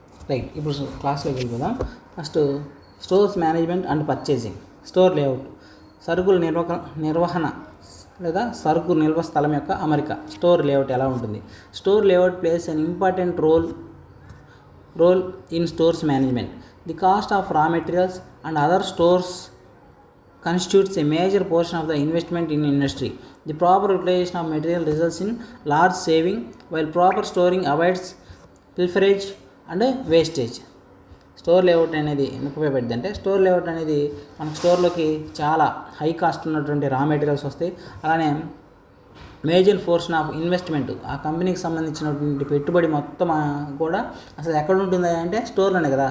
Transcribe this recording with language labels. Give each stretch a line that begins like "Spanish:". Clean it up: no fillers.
English: right,
Telugu: ఇప్పుడు క్లాస్లోకి వెళ్ళిపోదాం.
English: First stores management and purchasing.
Telugu: Store layout, సరుకుల నిర్వహణ లేదా సరుకు నిల్వ స్థలం యొక్క అమరిక. స్టోర్ లేఅవుట్ ఎలా ఉంటుంది?
English: Store layout plays an important role in stores management. The cost of raw materials and other stores constitutes a major portion of the investment in industry. The proper utilization of material results in large saving, while proper storing avoids pilferage and wastage.
Telugu: Store layout అనేది ఎందుకు ఉపయోగపడుతుంది అంటే, store layout అనేది మనకు స్టోర్లోకి చాలా high cost ఉన్నటువంటి రా materials వస్తాయి. అలానే
English: major portion of investment,
Telugu: ఆ కంపెనీకి సంబంధించినటువంటి పెట్టుబడి మొత్తం కూడా అసలు ఎక్కడ ఉంటుంది అంటే స్టోర్లోనే కదా.